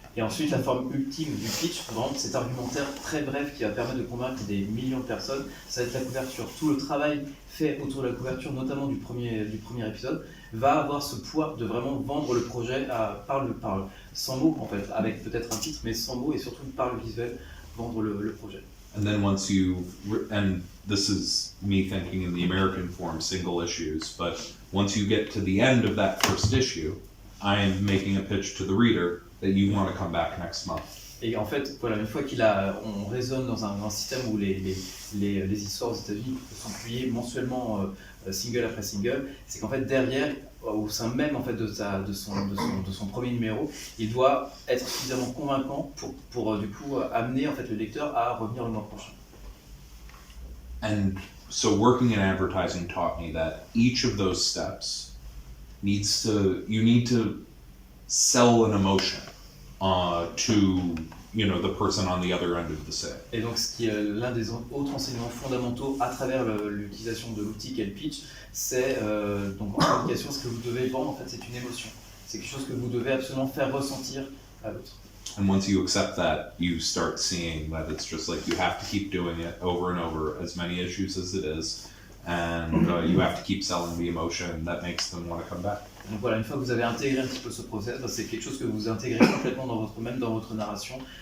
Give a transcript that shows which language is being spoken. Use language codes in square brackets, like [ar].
[fr] Et ensuite, la forme ultime du pitch, vraiment cet argumentaire très bref qui va permettre de convaincre des millions de personnes, ça va être la couverture. Tout le travail fait autour de la couverture, notamment du premier épisode, va avoir ce poids de vraiment vendre le projet sans mots en fait, avec peut-être un titre, mais sans mots, et surtout par le visuel, vendre le projet. [en] And then once and this is me thinking in the American form, single issues, but once you get to the end of that first issue, I am making a pitch to the reader that you want to come back next month. [fr] Et en fait, voilà, une fois on résonne dans un système où les histoires aux États-Unis sont publiées mensuellement, single après single, c'est qu'en fait derrière, au sein même en fait de son premier numéro, il doit être suffisamment convaincant pour du coup amener en fait le lecteur à revenir le mois prochain. [en] And so working in advertising taught me that each of those steps you need to sell an emotion to the person on the other end of the sale. [fr] Et donc ce qui est l'un des autres enseignements fondamentaux à travers l'utilisation de l'outil qu'est le pitch, c'est donc en communication, ce que vous devez vendre en fait, c'est une émotion. C'est quelque chose que vous devez absolument faire ressentir à l'autre. [en] And once you accept that, you start seeing that it's just like you have to keep doing it over and over, as many issues as it is, and you have to keep selling the emotion that makes them want to come back. [fr] Donc voilà, une fois que vous avez intégré un petit peu ce process, c'est quelque chose que vous intégrez complètement même dans votre narration.